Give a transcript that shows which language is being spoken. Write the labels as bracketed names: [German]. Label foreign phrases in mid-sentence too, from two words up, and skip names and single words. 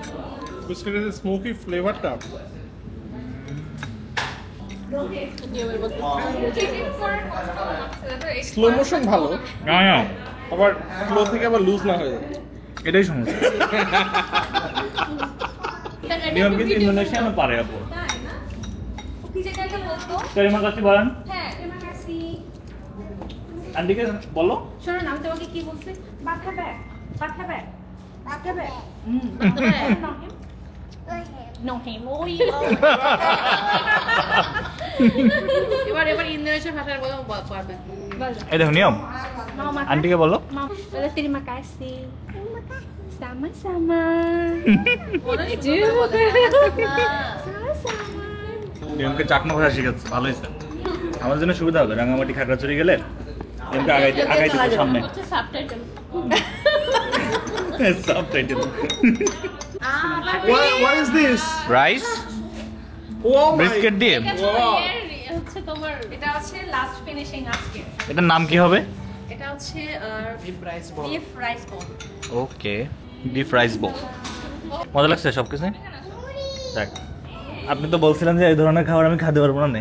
[Bangla] বিস্কিটের যে [English] smoky flavour slow motion [Bangla] ভালো, আবার স্লো থেকে আবার লুজ না হয়ে যায়। এটাই সমস্যা। নিয়ম কিন্তু ইন্দোনেশিয়া না পারে আপু। কি যেটা বলতো? কারিমা কাছে বলেন, হ্যাঁ, [Indonesian] terima kasih. [Bangla] আন্টিকে বলো। শোনো না, আমি তোমাকে কি বলছি? ভাত খাবে? ভাত খাবে? ভাত খাবে? [English] No him. [Bangla] ওই এবার ইন্দোনেশিয়ার ভাষার কথা পারবে এই দেখো নিয়ম, [Indonesian] mau makan? [Bangla] আন্টিকে বলো। [Indonesian] Mau. Terima kasih. Sama-sama. Sama-sama. [Bangla] নিয়মকে চাকমা ভাষা শিখাচ্ছে, ভালো হয়েছে। আমার জন্য সুবিধা হবে, রাঙামাটি খাগড়াছড়ি গেলে নিয়মকে আগাই দিতে সামনে। হচ্ছে সাবটাইটেল সাবটাইটেল। [English] What is this? [Bangla] রাইস [English] Oh my [Bangla] বিস্কিট দিয়ে। হচ্ছে তোমার এটা হচ্ছে [English] last finishing [Bangla] আজকে। এটার নাম কি হবে? এটা হচ্ছে [English] beef rice ball. [Bangla] ওকে, [English] beef rice ball. [Bangla] মজা লাগছে সব কিছু? দেখ, আপনি তো বলছিলেন যে এই ধরনের খাবার আমি খেতে পারবো না।